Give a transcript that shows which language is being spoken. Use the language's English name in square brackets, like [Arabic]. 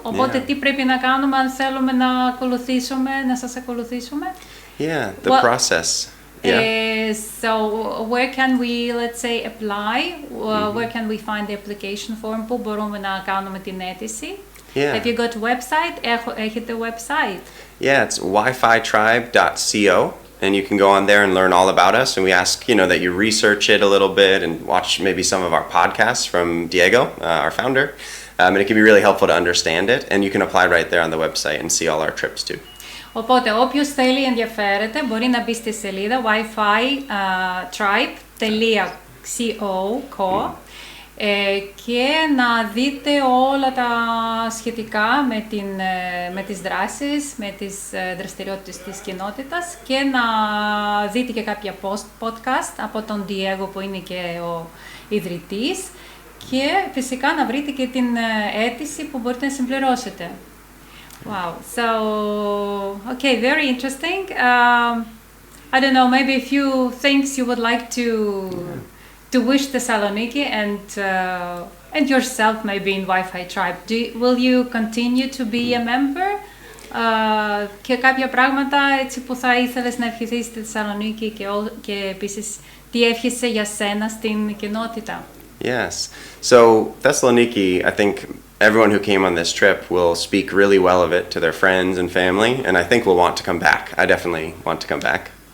[Greek] Οπότε τι πρέπει να κάνουμε αν θέλουμε να σας ακολουθήσουμε? [English] Yeah, the process. Yeah. So where can we, let's say, apply? Where can we find the application form? [Greek] Πού μπορούμε να κάνουμε την αίτηση? [English] Yeah. Have you got a website? [Greek] Έχετε website? [English] Yeah, it's wifitribe.co. and you can go on there and learn all about us. And we ask, that you research it a little bit and watch maybe some of our podcasts from Diego, our founder. And it can be really helpful to understand it. And you can apply right there on the website and see all our trips too. [Greek] Οπότε όποιος θέλει ενδιαφέρεται μπορεί να μπει στη σελίδα WIFI TRIBE.co και να δείτε όλα τα σχετικά με τις δράσεις, με τις δραστηριότητες της κοινότητας και να δείτε και κάποια podcast από τον Diego που είναι και ο ιδρυτής και φυσικά να βρείτε και την αίτηση που μπορείτε να συμπληρώσετε. [English] Wow, so, okay, very interesting. I don't know, maybe a few things you would like to wish Thessaloniki and yourself maybe in Wi-Fi Tribe. Will you continue to be a member? [Greek] Και κάποια πράγματα έτσι που θα ήθελες να ευχηθείς στη Θεσσαλονίκη και επίσης τι εύχεσαι για σένα στην κοινότητα. [English] Yes. So Thessaloniki, I think everyone who came on this trip will speak really well of it to their friends and family, and I think will want to come back. I definitely want to come back.